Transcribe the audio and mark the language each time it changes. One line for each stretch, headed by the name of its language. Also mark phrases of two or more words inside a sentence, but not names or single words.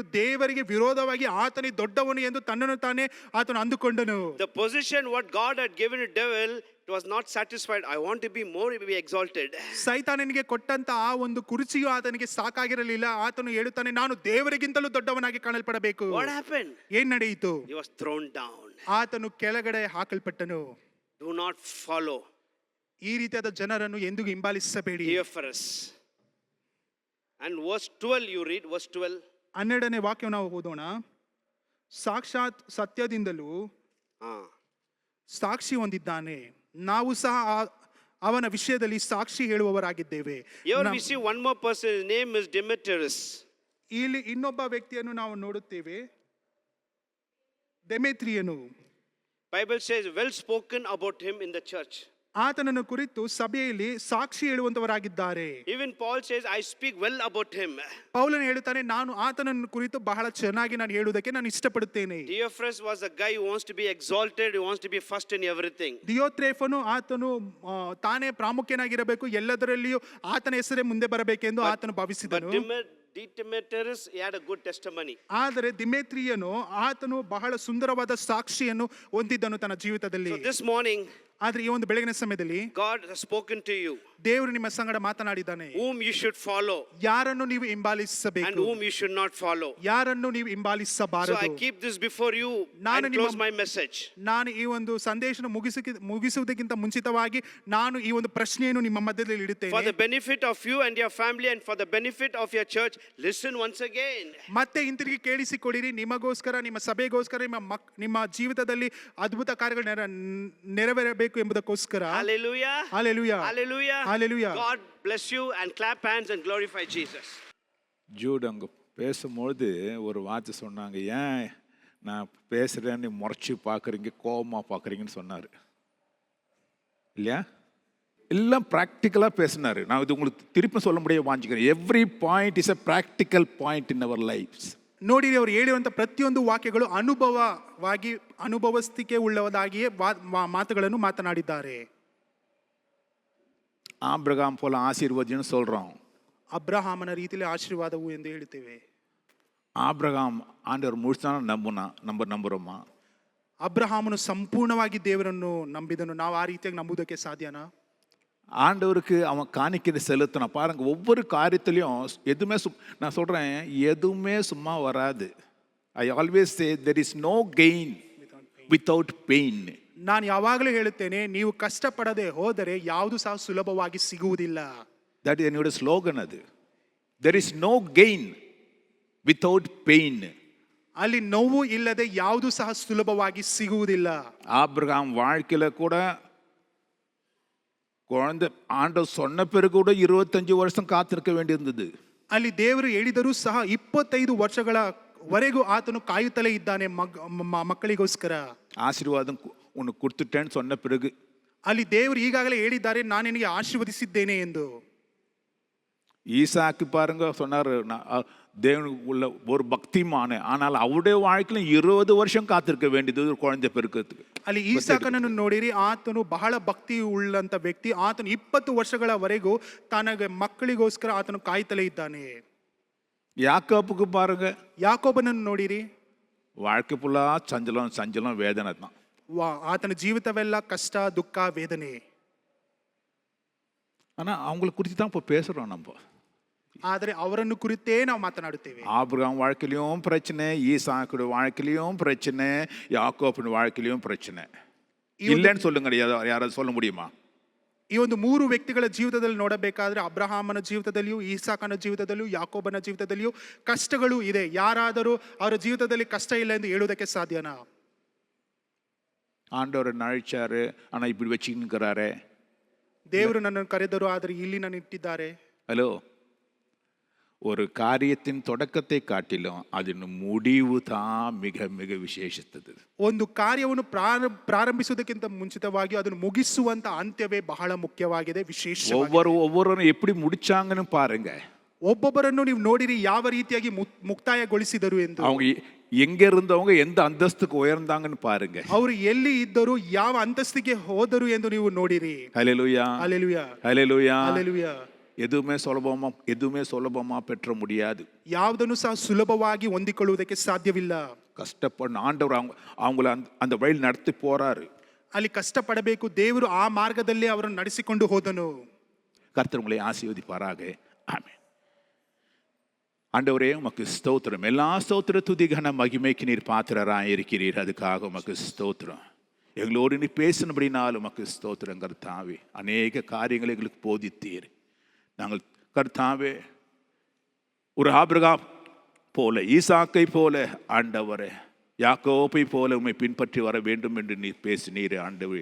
Kannada: ದೇವರಿಗೆ ವಿರೋಧವಾಗಿ ಆತನೇ ದೊಡ್ಡವನು ಎಂದು ತನ್ನನ್ನು ತಾನೇ ಆತನು ಅಂದುಕೊಂಡನು.
English: The position what God had given to devil, it was not satisfied. I want to be more, be exalted.
Kannada: ಸೈತಾನನಿಗೆ ಕೊಟ್ಟಂತ ಆ ಒಂದು ಕುರ್ಚಿಯು ಆತನಿಗೆ ಸಾಕಾಗಿರಲಿಲ್ಲ. ಆತನು ಹೇಳುತ್ತಾನೆ, ನಾನು ದೇವರಿಗಿಂತಲೂ ದೊಡ್ಡವನಾಗಿ ಕಾಣಲ್ಪಡಬೇಕು.
English: What happened?
Kannada: ಏನ್ ನಡೆಯಿತು?
English: He was thrown down.
Kannada: ಆತನು ಕೆಳಗಡೆ ಹಾಕಲ್ಪಟ್ಟನು.
English: Do not follow
Kannada: ಈ ರೀತಿಯಾದ ಜನರನ್ನು ಎಂದಿಗೂ ಹಿಂಬಾಲಿಸಬೇಡಿ.
English: Diophorus. And verse 12 you read, verse 12.
Kannada: 12ನೇ ವಾಕ್ಯವನ್ನು ನಾವು ಓದೋಣ. ಸಾಕ್ಷಾತ್ ಸತ್ಯದಿಂದಲೂ ಸಾಕ್ಷಿ ಹೊಂದಿದ್ದಾನೆ, ನಾವು ಸಹ ಅವನ ವಿಷಯದಲ್ಲಿ ಸಾಕ್ಷಿ ಹೇಳುವವರಾಗಿದ್ದೇವೆ.
English: Here we see one more person. His name is Demetrius.
Kannada: ಇಲ್ಲಿ ಇನ್ನೊಬ್ಬ ವ್ಯಕ್ತಿಯನ್ನು ನಾವು ನೋಡುತ್ತೇವೆ, ಡೆಮೇತ್ರಿಯನು.
English: Bible says well spoken about him in the church.
Kannada: ಆತನನ್ನು ಕುರಿತು ಸಭೆಯಲ್ಲಿ ಸಾಕ್ಷಿ ಹೇಳುವಂತವರಾಗಿದ್ದಾರೆ.
English: Even Paul says I speak well about him.
Kannada: ಪೌಲನು ಹೇಳುತ್ತಾನೆ, ನಾನು ಆತನನ್ನು ಕುರಿತು ಬಹಳ ಚೆನ್ನಾಗಿ ನಾನು ಹೇಳುವುದಕ್ಕೆ ನಾನು ಇಷ್ಟಪಡುತ್ತೇನೆ.
English: Diophorus was a guy who wants to be exalted, who wants to be first in everything.
Kannada: ದಿಯೋತ್ರೇಫನು ಆತನು ತಾನೇ ಪ್ರಾಮುಖ್ಯನಾಗಿರಬೇಕು, ಎಲ್ಲದರಲ್ಲಿಯೂ ಆತನ ಹೆಸರೇ ಮುಂದೆ ಬರಬೇಕೆಂದು ಆತನು ಭಾವಿಸಿದನು.
English: Demetrius, he had a good testimony.
Kannada: ಆದರೆ ದಿಮೇತ್ರಿಯನು ಆತನು ಬಹಳ ಸುಂದರವಾದ ಸಾಕ್ಷಿಯನ್ನು ಹೊಂದಿದ್ದನು ತನ್ನ ಜೀವಿತದಲ್ಲಿ.
English: So this morning
Kannada: ಆದ್ರೆ ಈ ಒಂದು ಬೆಳಗಿನ ಸಮಯದಲ್ಲಿ
English: God has spoken to you.
Kannada: ದೇವರು ನಿಮ್ಮ ಸಂಗಡ ಮಾತನಾಡಿದ್ದಾನೆ.
English: Whom you should follow
Kannada: ಯಾರನ್ನು ನೀವು ಹಿಂಬಾಲಿಸಬೇಕು,
English: and whom you should not follow.
Kannada: ಯಾರನ್ನು ನೀವು ಹಿಂಬಾಲಿಸಬಾರದು.
English: So I keep this before you and close my message.
Kannada: ನಾನು ಈ ಒಂದು ಸಂದೇಶನ ಮುಗಿಸುವುದಕ್ಕಿಂತ ಮುಂಚಿತವಾಗಿ ನಾನು ಈ ಒಂದು ಪ್ರಶ್ನೆಯನ್ನು ನಿಮ್ಮ ಮಧ್ಯದಲ್ಲಿ ಇಡುತ್ತೇನೆ.
English: For the benefit of you and your family and for the benefit of your church, listen once again.
Kannada: ಮತ್ತೆ ಹಿಂತಿರುಗಿ ಕೇಳಿಸಿಕೊಳ್ಳಿರಿ, ನಿಮಗೋಸ್ಕರ, ನಿಮ್ಮ ಸಭೆಗೋಸ್ಕರ, ನಿಮ್ಮ ಜೀವಿತದಲ್ಲಿ ಅದ್ಭುತ ಕಾರ್ಯಗಳು ನೆರವೇರಬೇಕು ಎಂಬುದಕ್ಕೋಸ್ಕರ.
English: Hallelujah. Hallelujah. Hallelujah. Hallelujah. God bless you and clap hands and glorify Jesus.
Tamil: ஜூட் அங்கே பேசும்பொழுது ஒரு வார்த்தை சொன்னாங்க, ஏன் நான் பேசுகிறேன்னு முறைச்சி பார்க்குறீங்க, கோபமாக பார்க்குறீங்கன்னு சொன்னார் இல்லையா? எல்லாம் ப்ராக்டிக்கலாக பேசினார். நான் இது உங்களுக்கு திருப்பி சொல்ல முடியாது வாஞ்சிக்கிறேன்.
English: Every point is a practical point in our lives.
Kannada: ನೋಡಿ, ಅವರು ಹೇಳುವಂಥ ಪ್ರತಿಯೊಂದು ವಾಕ್ಯಗಳು ಅನುಭವಸ್ತಿಕೆ ಉಳ್ಳವದಾಗಿಯೇ ಮಾತುಗಳನ್ನು ಮಾತನಾಡಿದ್ದಾರೆ.
Tamil: ஆபிரகாம் போல ஆசீர்வதின்னு சொல்றோம்.
Kannada: ಅಬ್ರಹಾಮನ ರೀತಿಯಲ್ಲಿ ಆಶೀರ್ವಾದವು ಎಂದು ಹೇಳ್ತೇವೆ.
Tamil: ஆபிரகாம் ஆண்டவர் முழுசான நம்புறோமா?
Kannada: ಅಬ್ರಹಾಮನು ಸಂಪೂರ್ಣವಾಗಿ ದೇವರನ್ನು ನಂಬಿದನು. ನಾವು ಆ ರೀತಿಯಾಗಿ ನಂಬುವುದಕ್ಕೆ ಸಾಧ್ಯನಾ?
Tamil: ஆண்டவருக்கு அவன் காணிக்கை செலுத்தினான். பாருங்க, ஒவ்வொரு காரியத்திலையும் எதுவுமே நான் சொல்றேன், எதுவுமே சும்மா வராது.
English: I always say there is no gain without pain.
Kannada: ನಾನು ಯಾವಾಗಲೂ ಹೇಳುತ್ತೇನೆ, ನೀವು ಕಷ್ಟಪಡದೆ ಹೋದರೆ ಯಾವುದು ಸಹ ಸುಲಭವಾಗಿ ಸಿಗುವುದಿಲ್ಲ.
Tamil: ದಟ್ என்னோட ஸ்லோகன்.
English: அது there is no gain without pain.
Kannada: ಅಲ್ಲಿ ನೋವು ಇಲ್ಲದೆ ಯಾವುದು ಸಹ ಸುಲಭವಾಗಿ ಸಿಗುವುದಿಲ್ಲ.
Tamil: ஆபிரகாம் வாழ்க்கையில கூட குழந்தை ஆண்டவர் சொன்ன பிறகு கூட 25 வருஷம் காத்திருக்க வேண்டியிருந்தது.
Kannada: ಅಲ್ಲಿ ದೇವರು ಹೇಳಿದರೂ ಸಹ 25 ವರ್ಷಗಳವರೆಗೂ ಆತನು ಕಾಯುತ್ತಲೇ ಇದ್ದಾನೆ ಮಕ್ಕಳಿಗೋಸ್ಕರ.
Tamil: ஆசீர்வாதம் உனக்கு கொடுத்துட்டேன்னு சொன்ன பிறகு
Kannada: ಅಲ್ಲಿ ದೇವರು ಈಗಾಗಲೇ ಹೇಳಿದ್ದಾರೆ, ನಾನು ನಿನಗೆ ಆಶೀರ್ವದಿಸಿದ್ದೇನೆ ಎಂದು.
Tamil: ஈசாக்கு பாருங்க சொன்னார், தேவனுக்கு உள்ள ஒரு பக்திமானு, ஆனால் அவருடைய வாழ்க்கையிலும் 20 வருஷம் காத்திருக்க வேண்டியது ஒரு குழந்தை பெருக்கிறதுக்கு.
Kannada: ಅಲ್ಲಿ ಈಸಾಕನನ್ನು ನೋಡಿರಿ, ಆತನು ಬಹಳ ಭಕ್ತಿ ಉಳ್ಳಂತ ವ್ಯಕ್ತಿ. ಆತನು 20 ವರ್ಷಗಳವರೆಗೂ ತನಗೆ ಮಕ್ಕಳಿಗೋಸ್ಕರ ಆತನು ಕಾಯ್ತಲೇ ಇದ್ದಾನೆ.
Tamil: யாக்கோப்புக்கு பாருங்க,
Kannada: ಯಾಕೋಬನನ್ನು ನೋಡಿರಿ,
Tamil: வாழ்க்கை ஃபுல்லா சஞ்சலம் சஞ்சலம் வேதனை தான்.
Kannada: ಆತನ ಜೀವಿತವೆಲ್ಲ ಕಷ್ಟ, ದುಃಖ, ವೇದನೆ.
Tamil: ஆனால் அவங்களை குறித்து தான் இப்போ பேசுகிறோம் நம்ம.
Kannada: ಆದರೆ ಅವರನ್ನು ಕುರಿತೇ ನಾವು ಮಾತನಾಡುತ್ತೇವೆ.
Tamil: ஆபிரகாம் வாழ்க்கையிலும் பிரச்சனை, ஈசாக்குடைய வாழ்க்கையிலும் பிரச்சனை, யாக்கோப்பின் வாழ்க்கையிலும் பிரச்சனை. இல்லைன்னு சொல்லுங்க, யாராவது சொல்ல முடியுமா?
Kannada: ಈ ಒಂದು 3 ವ್ಯಕ್ತಿಗಳ ಜೀವಿತದಲ್ಲಿ ನೋಡಬೇಕಾದ್ರೆ ಅಬ್ರಹಾಮನ ಜೀವಿತದಲ್ಲಿಯೂ, ಈಸಾಕನ ಜೀವಿತದಲ್ಲಿಯೂ, ಯಾಕೋಬನ ಜೀವಿತದಲ್ಲಿಯೂ ಕಷ್ಟಗಳು ಇದೆ. ಯಾರಾದರೂ ಅವರ ಜೀವಿತದಲ್ಲಿ ಕಷ್ಟ ಇಲ್ಲ ಎಂದು ಹೇಳುವುದಕ್ಕೆ ಸಾಧ್ಯನಾ?
Tamil: ஆண்டவர் அழைச்சாரு, ஆனால் இப்படி வச்சுக்கிறாரே.
Kannada: ದೇವರು ನನ್ನನ್ನು ಕರೆದರು, ಆದರೆ ಇಲ್ಲಿ ನನ್ನ ಇಟ್ಟಿದ್ದಾರೆ.
Tamil: ஹலோ, ஒரு காரியத்தின் தொடக்கத்தை காட்டிலும் அதன் முடிவு தான் மிக மிக விசேஷித்தது.
Kannada: ಒಂದು ಕಾರ್ಯವನ್ನು ಪ್ರಾರಂಭಿಸುವುದಕ್ಕಿಂತ ಮುಂಚಿತವಾಗಿ ಅದನ್ನು ಮುಗಿಸುವಂತ ಅಂತ್ಯವೇ ಬಹಳ ಮುಖ್ಯವಾಗಿದೆ, ವಿಶೇಷವಾಗಿದೆ.
Tamil: ஒவ்வொருவரும் எப்படி முடிச்சாங்கன்னு பாருங்க.
Kannada: ಒಬ್ಬೊಬ್ಬರನ್ನು ನೀವು ನೋಡಿರಿ ಯಾವ ರೀತಿಯಾಗಿ ಮುಕ್ತಾಯಗೊಳಿಸಿದರು ಎಂದು.
Tamil: அவங்க எங்க இருந்தவங்க எந்த அந்தஸ்துக்கு உயர்ந்தாங்கன்னு பாருங்க.
Kannada: ಅವರು ಎಲ್ಲಿ ಇದ್ದರು, ಯಾವ ಅಂತಸ್ತಿಗೆ ಹೋದರು ಎಂದು ನೀವು ನೋಡಿರಿ.
Tamil: ஹல்லேலூயா, ஹல்லேலூயா, ஹல்லேலூயா, ஹல்லேலூயா. எதுவுமே சுலபமா பெற்ற முடியாது.
Kannada: ಯಾವುದನ್ನು ಸಹ ಸುಲಭವಾಗಿ ಹೊಂದಿಕೊಳ್ಳುವುದಕ್ಕೆ ಸಾಧ್ಯವಿಲ್ಲ.
Tamil: கஷ்டப்பட ஆண்டவர் அவங்கள அந்த வழியில் நடத்தி போறாரு.
Kannada: ಅಲ್ಲಿ ಕಷ್ಟಪಡಬೇಕು, ದೇವರು ಆ ಮಾರ್ಗದಲ್ಲಿ ಅವರನ್ನು ನಡೆಸಿಕೊಂಡು ಹೋದನು.
Tamil: கர்த்தர் உங்களை ஆசீர்வதிப்பாராக. ஆமென். ஆண்டவரே உமக்கு ஸ்தோத்திரம். எல்லா ஸ்தோத்திர துதி கன மகிமைக்கு நீர் பாத்திரராய் இருக்கிறீர். அதுக்காக உமக்கு ஸ்தோத்திரம். எங்களோடு நீ பேசினபடினாலும் உமக்கு ஸ்தோத்திரம் கர்த்தாவே. அநேக காரியங்களை எங்களுக்கு போதித்தீர். நாங்கள் கர்த்தாவே ஒரு ஆபிரகாம் போல, ஈசாக்கை போல, ஆண்டவரே யாக்கோப்பை போல உம்மை பின்பற்றி வர வேண்டும் என்று நீர் பேசினீர் ஆண்டவரே.